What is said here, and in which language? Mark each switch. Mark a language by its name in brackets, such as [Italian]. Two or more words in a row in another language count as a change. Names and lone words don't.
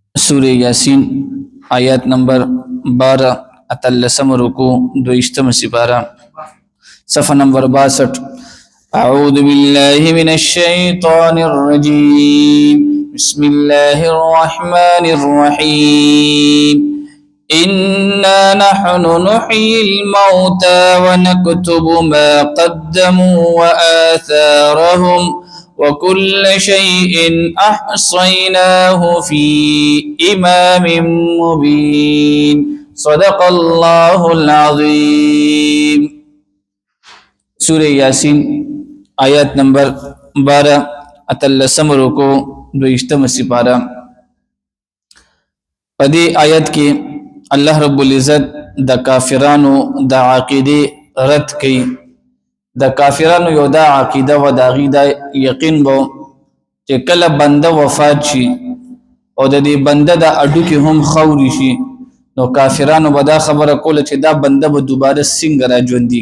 [Pashto] سورہ یاسین آیات نمبر 12 اتلسم رکو دویشتم سپارہ صفحہ نمبر 62 [Arabic] اعوذ باللہ من الشیطان الرجیم بسم اللہ الرحمن الرحیم انا نحن نحیی الموتى ونكتب ما قدموا وآثارهم وكل شيء أحصيناه في إمام مبين صدق الله العظيم [Pashto] سورہ یاسین آیات نمبر 12 اتلسم رکو دویشتم سپارہ پدی آیت کی اللہ [Arabic] رب العزت [Pashto] د کافرانو د عقیدے رد کی د کافرانو یو دا عقیده و دا غیده یقین بو چې کله بنده وفات شي او د دې بنده د اډو کې هم خوري شي نو کافرانو به دا خبره کوله چې دا بنده به دوباره څنګه را ژوندي